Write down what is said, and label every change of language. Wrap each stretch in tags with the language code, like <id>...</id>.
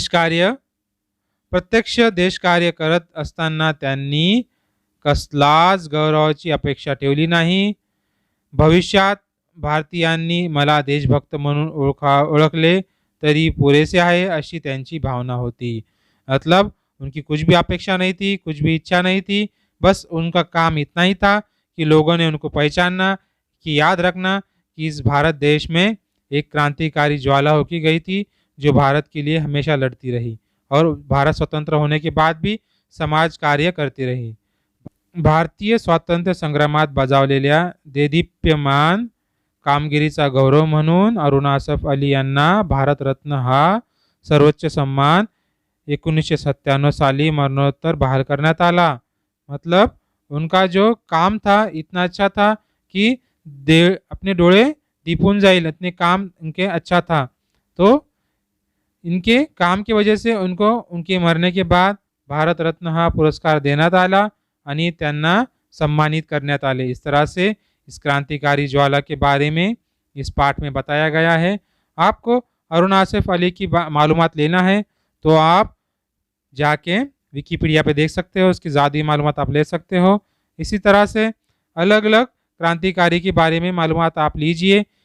<mr>प्रत्यक्ष देशकार्य करत असताना त्यांनी कसलाच गौरवाची अपेक्षा ठेवली नाही. भविष्यात भारतीयांनी मला देशभक्त म्हणून ओळखले तरी पुरेसे आहे अशी त्यांची भावना होती.</mr> <hi>मतलब उनकी कुछ भी अपेक्षा नहीं थी, कुछ भी इच्छा नहीं थी. बस उनका काम इतना ही था कि लोगों ने उनको पहचानना, कि याद रखना कि इस भारत देश में एक क्रांतिकारी ज्वाला होकी गई थी जो भारत के लिए हमेशा लड़ती रही और भारत स्वतंत्र होने के बाद भी समाज कार्य करती रही.</hi> <mr>भारतीय स्वातंत्र्य संग्रामात बजावलेल्या देदीप्यमान कामगिरीचा गौरव म्हणून अरुणा असफ अली यांना भारतरत्न हा सर्वोच्च सन्मान 1997 साली मरणोत्तर बहाल करण्यात आला.</mr> <hi>मतलब उनका जो काम था इतना अच्छा था कि अपने</hi> <mr>डोळे दीपून जाइल,</mr> <hi>इतने काम इनके अच्छा था. तो इनके काम की वजह से उनको उनके मरने के बाद भारत रत्न</hi> <mr>हा पुरस्कार देण्यात आला आणि त्यांना सम्मानित करण्यात आले.</mr> <hi>इस तरह से इस क्रांतिकारी ज्वाला के बारे में इस पाठ में बताया गया है. आपको अरुणा असफ अली की मालूमात लेना है तो आप जाके विकिपीडिया पे देख सकते हो, उसकी ज़्यादा मालूमात आप ले सकते हो. इसी तरह से अलग अलग क्रांतिकारी के बारे में मालूमात आप लीजिए.</hi>